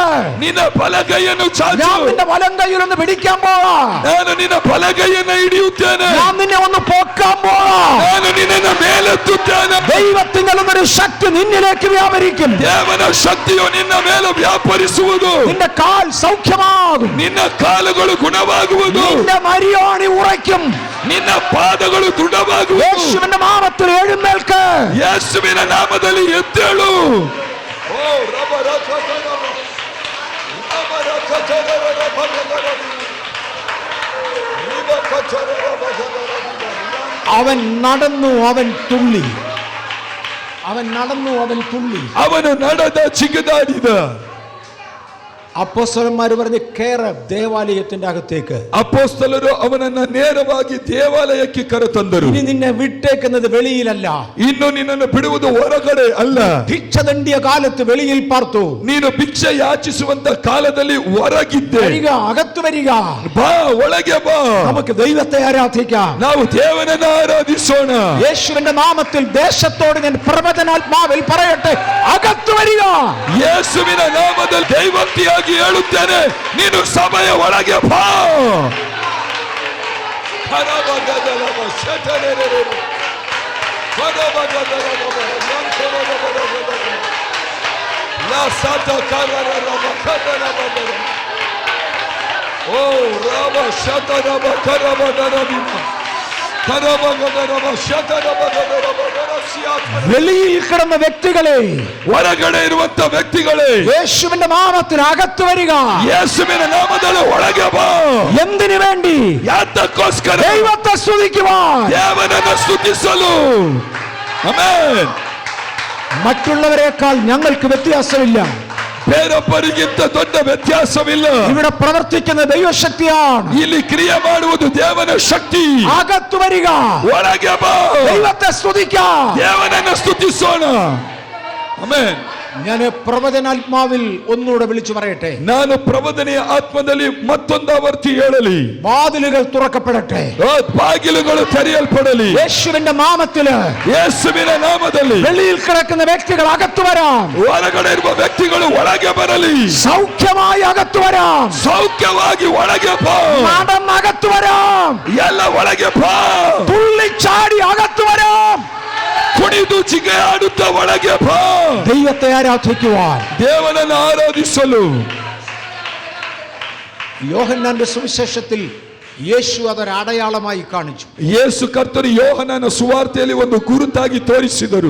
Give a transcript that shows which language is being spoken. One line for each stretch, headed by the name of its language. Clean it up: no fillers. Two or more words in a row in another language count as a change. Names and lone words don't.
Kannada: ನಿನ್ನ ಬಲಗೈಯನ್ನು ಚಾಚು.
Malayalam: ഞാൻ നിന്റെ വലം കൈയിൽ ഒന്ന് പിടിക്കാൻ പോവാ.
Kannada: ನಾನು ನಿನ್ನ ಬಲಗೈಯನ್ನು ಹಿಡಿಯುತ್ತೇನೆ.
Malayalam: ഞാൻ നിന്നെ ഒന്ന് പൊക്കാൻ പോവാ.
Kannada: ನಾನು ನಿನ್ನನ್ನು ಮೇಲೆತ್ತುತ್ತೇನೆ.
Malayalam: ദൈവത്തിന്റെ ഒരു ശക്തി നിന്നിലേക്ക് വ്യാപരിക്കും.
Kannada: ದೇವನ ಶಕ್ತಿಯು ನಿನ್ನ ಮೇಲೆ ವ್ಯಾಪರಿಸುವುದು.
Malayalam: നിന്റെ കാൽ സൗഖ്യമാകും.
Kannada: ನಿನ್ನ ಕಾಲುಗಳು ಗುಣವಾಗುವುದು.
Malayalam: നിന്റെ മരിയോണി ഉറയ്ക്കും.
Kannada: ನಿನ್ನ ಪಾದಗಳು ದೃಢವಾಗುವುದು.
Malayalam: യേശുവിന്റെ നാമത്തിൽ എഴുന്നേൽക്ക്.
Kannada: ಯೇಸುವಿನ ನಾಮದಲ್ಲಿ ಎದ್ದೇಳು.
Malayalam: അവൻ നടന്നു, അവൻ തുള്ളി. അവൻ നടന്നു, അവൻ തുള്ളി.
Kannada: ಅವನು ನಡೆದ ಜಿಗಿದಾಡಿದ.
Malayalam: അപ്പോസ്തലന്മാർ പറഞ്ഞു കേറ് ദേവാലയത്തിന്റെ അകത്തേക്ക്.
Kannada: ಅಪೊಸ್ತಲರು ಅವನನ್ನ ನೇರವಾಗಿ ದೇವಾಲಯಕ್ಕೆ ಕರೆತಂದರು.
Malayalam: ഇനി നിന്നെ വിട്ടേക്കുന്നത് വെളിയിലല്ല,
Kannada: ಇನ್ನು ನಿನ್ನನ್ನು ಬಿಡುವುದು ಹೊರಗಡೆ ಅಲ್ಲ.
Malayalam: ഭിക്ഷ തണ്ടിയ കാലത്ത് വെളിയിൽ പാർത്തു.
Kannada: ನೀನು ಭಿಕ್ಷೆ ಯಾಚಿಸುವಂತ ಕಾಲದಲ್ಲಿ ಹೊರಗಿದ್ದೆ.
Malayalam: വരിക, അകത്ത് വരിക.
Kannada: ಬಾ, ಒಳಗೆ ಬಾ.
Malayalam: നമുക്ക് ദൈവത്തെ ആരാധിക്കാം.
Kannada: ನಾವು ದೇವನನ್ನ ಆರಾಧಿಸೋಣ.
Malayalam: യേശുവിന്റെ നാമത്തിൽ ദേശത്തോട് ഞാൻ പ്രവചനാത്മാവിൽ പറയട്ടെ, അകത്ത് വരിക.
Kannada: ಯೇಸುವಿನ ನಾಮದಲ್ಲಿ ದೈವಕ್ತಿಯಾಗಿ ಹೇಳುತ್ತೇನೆ, ನೀನು ಸಭೆಯ ಒಳಗೆ ಬಾ. ಓ ರಾಮ ಶತರಮ ಕರಮ ನರಬಿಮ
Malayalam: വെളിയിൽ കിടന്ന വ്യക്തികളെ,
Kannada: ಹೊರಗಡೆ ಇರುವಂತ ವ್ಯಕ್ತಿಗಳೇ,
Malayalam: യേശുവിന്റെ നാമത്തിൽ അകത്ത് വരിക.
Kannada: ಯೇಸುವಿನ ನಾಮದಲ್ಲಿ ಒಳಗೆ ಬಾ.
Malayalam: എന്തിനു വേണ്ടി?
Kannada: ಯಾತಕ್ಕೋಸ್ಕರ?
Malayalam: ദൈവത്തെ സ്തുതിക്കുവാൻ,
Kannada: ದೇವನನ್ನು ಸ್ತುತಿಸಲು. ಆಮೆನ್.
Malayalam: മറ്റുള്ളവരെക്കാൾ ഞങ്ങൾക്ക് വ്യത്യാസമില്ല.
Kannada: ಬೇರೊಬ್ಬರಿಗಿಂತ ದೊಡ್ಡ ವ್ಯತ್ಯಾಸವಿಲ್ಲ.
Malayalam: ഇവിടെ പ്രവർത്തിക്കുന്ന ദൈവശക്തിയാണ്.
Kannada: ಇಲ್ಲಿ ಕ್ರಿಯೆ ಮಾಡುವುದು ದೇವನ ಶಕ್ತಿ.
Malayalam: അകത്ത് വരിക,
Kannada: ಒಳಗೆ ಬಾ.
Malayalam: ദൈവത്തെ സ്തുതിക്കാം.
Kannada: ದೇವನನ್ನು ಸ್ತುತಿಸೋಣ. ಆಮೆನ್.
Malayalam: ഞാൻ പ്രവചനാത്മാവിൽ ഒന്നുകൂടെ വിളിച്ചു പറയട്ടെ.
Kannada: ನಾನು ಪ್ರವಚನೆಯ ಆತ್ಮದಲ್ಲಿ ಮತ್ತೊಂದು ಆವರ್ತಿ ಹೇಳಲಿ.
Malayalam: വാതിലുകൾ തുറക്കപ്പെടട്ടെ.
Kannada: ಬಾಗಿಲುಗಳು ತೆರೆಯಲ್ಪಡಲಿ.
Malayalam: യേശുവിന്റെ നാമത്തില്
Kannada: ಯೇಸುವಿನ ನಾಮದಲ್ಲಿ
Malayalam: വെളിയിൽ കിടക്കുന്ന വ്യക്തികൾ അകത്തു വരാം.
Kannada: ಹೊರಗಡೆ ಇರುವ ವ್ಯಕ್ತಿಗಳು ಒಳಗೆ ಬರಲಿ.
Malayalam: സൗഖ്യമായി അകത്തു വരാം.
Kannada: ಸೌಖ್ಯವಾಗಿ ಒಳಗೆ ಬಾ.
Malayalam: നടന്ന് അകത്തു വരാം.
Kannada: ಎಲ್ಲ ಒಳಗೆ ಬಾ.
Malayalam: തുള്ളിച്ചാടി അകത്തു വരാം.
Kannada: ಕುಣಿದು ಜಿಗೆ ಆಡುತ್ತಾ ಒಳಗೆ ಬಾ.
Malayalam: ദൈവത്തെ ആരാധിക്കുവാൻ,
Kannada: ದೇವನನ್ನು ಆರಾಧಿಸಲು.
Malayalam: യോഹന്നാന്റെ സുവിശേഷത്തിൽ യേശു അതൊരു അടയാളമായി കാണിച്ചു.
Kannada: ಯೇಸು ಕರ್ತರು ಯೋಹನನ ಸುವಾರ್ತೆಯಲ್ಲಿ ಒಂದು ಗುರುತಾಗಿ ತೋರಿಸಿದರು.